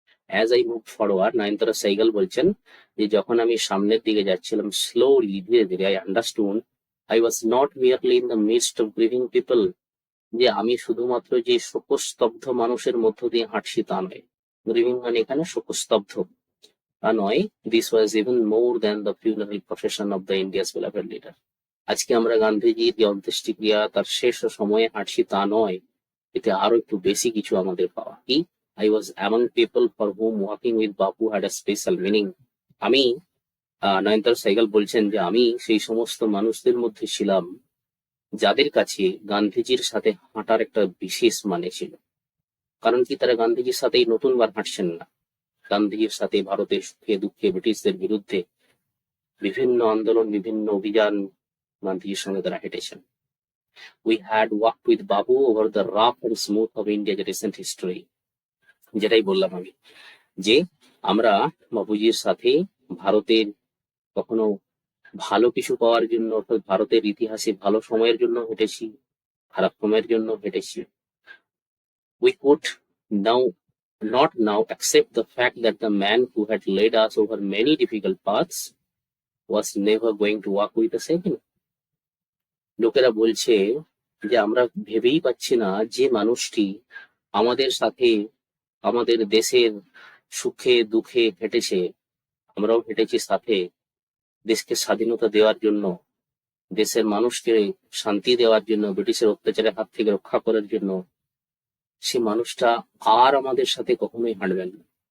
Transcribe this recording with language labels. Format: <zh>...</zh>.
<en>as I move forward,</en> <bn>নয়নতারা সাইগাল বলছেন যে যখন আমি সামনের দিকে যাচ্ছিলাম,</bn> <en>slowly,</en> <bn>ধীরে ধীরে,</bn> <en>I understood I was not merely in the midst of grieving people,</en> <bn>যে আমি শুধুমাত্র যে শোকস্তব্ধ মানুষের মধ্য দিয়ে হাঁটছি তা নয়। গ্রিভিং মানে এখানে শোকস্তব্ধ তা নয়।</bn> <en>This was even more than the funeral procession of the India's beloved leader.</en> <bn>আজকে আমরা গান্ধীজির যে অন্ত্যেষ্টিক্রিয়া, তার শেষ সময়ে হাঁটছি তা নয়, এতে আরো একটু বেশি কিছু আমাদের পাওয়া। কি?</bn> <en>I was among people for whom walking with Bapu had a special meaning.</en> <bn>আমি, নয়নতারা সাইগাল বলছেন যে আমি সেই সমস্ত মানুষদের মধ্যে ছিলাম যাদের কাছে গান্ধীজির সাথে হাঁটার একটা বিশেষ মানে ছিল। কারণ কি, তারা গান্ধীজির সাথেই নতুনবার হাঁটছেন না, গান্ধীজির সাথে ভারতের সুখে দুঃখে ব্রিটিশদের বিরুদ্ধে বিভিন্ন আন্দোলন, বিভিন্ন অভিযান গান্ধীজির সঙ্গে তারা হেঁটেছেন।</bn> <en>We had walked with Babu over the rough and smooth of India's recent history.</en> <bn>যেটাই বললাম আমি, যে আমরা বাপুজির সাথে ভারতের কখনো ভালো কিছু পাওয়ার জন্য, অর্থাৎ ভারতের ইতিহাসে ভালো সময়ের জন্য হেঁটেছি, খারাপ সময়ের জন্য হেঁটেছি।</bn> <en>We could not now accept the fact that the man who had led us over many difficult paths was never going to walk with us again.</en> <bn>লোকেরা বলছে যে আমরা ভেবেই পাচ্ছি না যে মানুষটি আমাদের সাথে আমাদের দেশের সুখে দুঃখে হেঁটেছে, আমরাও হেঁটেছি সাথে, দেশকে স্বাধীনতা দেওয়ার জন্য, দেশের মানুষকে শান্তি দেওয়ার জন্য, ব্রিটিশের অত্যাচারের হাত থেকে রক্ষা করার জন্য, সে মানুষটা আর আমাদের সাথে কখনোই হাঁটবেন না।</bn>